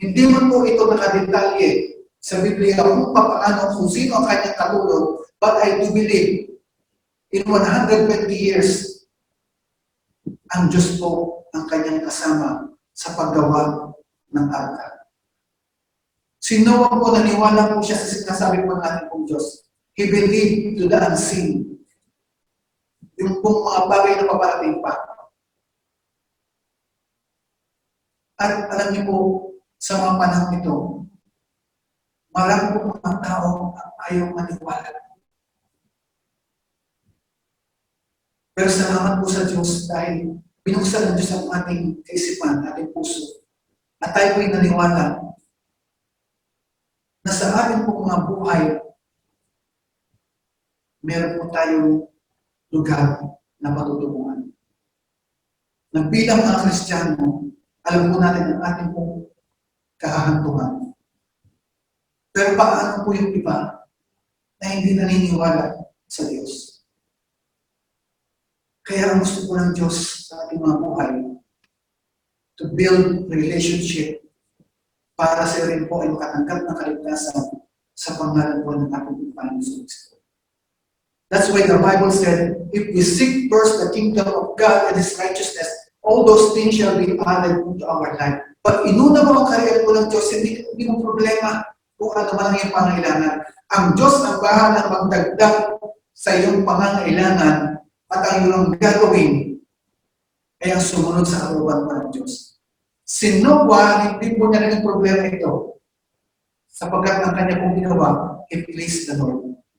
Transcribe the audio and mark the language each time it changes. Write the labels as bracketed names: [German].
[Filipino] Hindi man po ito nakadetalye sa Biblia kung paano, kung sino ang kanyang katulong, [English] but I do believe in 120 years, [Filipino] ang Diyos po ang kanyang kasama sa paggawa ng arka. Si Noah po, naniwala po siya sa sinasabi po ng ating pong Diyos. [English] He believed to the unseen. [Filipino] Yung pong mga bagay na paparating pa. At alam niyo po, sa mga panahon ito, marami po mga tao ang ayaw maniwala. Pero salamat po sa Diyos dahil binuksan ng Diyos ang ating kaisipan, ating puso. At tayo po'y naniwala na sa ating pong mga buhay, meron po tayong lugar na patutunguhan. Nagbilang mga Kristiyano, alam po natin ang ating pong kahahantungan. Pero paano po yung iba na hindi naniniwala sa Diyos? Kaya ang gusto po ng Diyos sa ating mga buhay, [English] to build relationship [Filipino] para sa rin po ay makatanggap ng kaligtasan sa pangalan po ng ating Panginoon Kristo. [English] That's why the Bible said, if we seek first the kingdom of God and His righteousness, all those things shall be added to our life. [Filipino] Pag inuna mo ang karyan po ng Diyos, hindi mo problema kung ano man ang iyong pangailangan. Ang Diyos ang bahalang magdagdag sa iyong pangangailangan at ang iyong gagawin ay ang sumunod sa kalooban po ng Diyos. Si Noah, hindi po niya naging problema ito sapagkat ang kanya pong ginawa, [English] it pleased the Lord.